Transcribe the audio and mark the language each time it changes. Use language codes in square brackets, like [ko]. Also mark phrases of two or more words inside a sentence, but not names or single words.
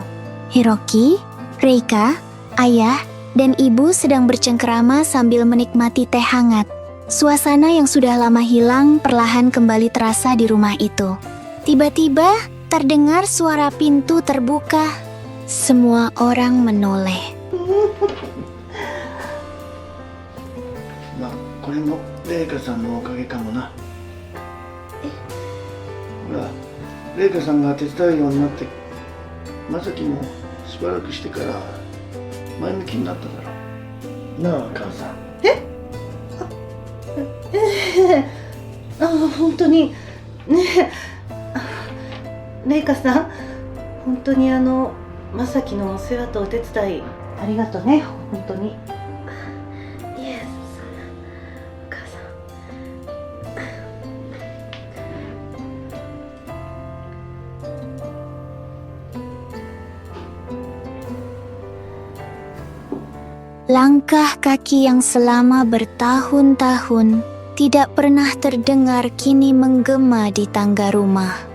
[id] Hiroki, Reika, ayah, dan ibu sedang bercengkerama sambil menikmati teh hangat. Suasana yang sudah lama hilang perlahan kembali terasa di rumah itu. Tiba-tiba terdengar suara pintu terbuka. Semua orang menoleh. [ja] まあこれもレイカさんのおかげかもな。ほらレイカさんが手伝うようになってまさきもしばらくしてから前向きになっただろうなあ母さん。本当にねレイカさん、本当にまさきのお世話とお手伝いありがとうね、本当に。いえ、そんなお母さん。 [id] Langkah kaki yang selama bertahun-tahun tidak pernah terdengar kini menggema di tangga rumah.